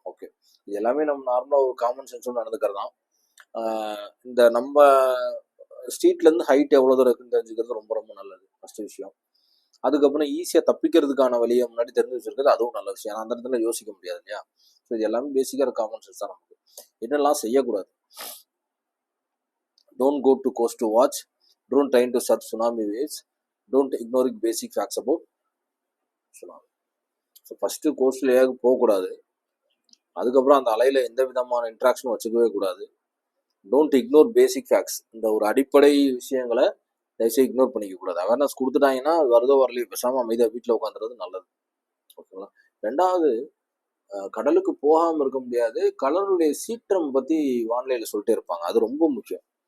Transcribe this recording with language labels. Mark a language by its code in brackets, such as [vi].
[ta] Okay, இது எல்லாமே நம்ம நார்மலாக ஒரு காமன் சென்ஸோடு நடந்துக்கிறது தான். இந்த நம்ம ஸ்ட்ரீட்லேருந்து ஹைட் எவ்வளோ தூரம் இருக்குன்னு தெரிஞ்சுக்கிறது ரொம்ப ரொம்ப நல்லது, ஃபஸ்ட்டு விஷயம். அதுக்கப்புறம் ஈஸியாக தப்பிக்கிறதுக்கான வழியை முன்னாடி தெரிஞ்சு வச்சுருக்கிறது அதுவும் நல்ல விஷயம். ஏன்னா அந்த இடத்துல யோசிக்க முடியாது இல்லையா. ஸோ இது எல்லாமே பேசிக்காக காமன் சென்ஸ் தான் நமக்கு. என்னெல்லாம் செய்யக்கூடாது, [en] don't go to coast to watch, don't try to search tsunami waves, don't ignore basic facts about tsunami. [ta] So first கோஸ்டில் ஏக போகக்கூடாது. அதுக்கப்புறம் அந்த அலையில் எந்த விதமான இன்ட்ராக்ஷனும் வச்சுக்கவே கூடாது. [en] Don't ignore basic facts. [ta] இந்த ஒரு அடிப்படை விஷயங்களை தயவுசெய்து இக்னோர் பண்ணிக்கக்கூடாது. அவேர்னஸ் கொடுத்துட்டாங்கன்னா வருதோ வரலையோ பேசாமல் அமைதியாக வீட்டில் உட்காந்துறது நல்லது, ஓகேங்களா. 2வது, கடலுக்கு போகாமல் இருக்க முடியாது. கடலுடைய சீற்றம் பற்றி வானிலையில் சொல்லிட்டே இருப்பாங்க, அது ரொம்ப முக்கியம்.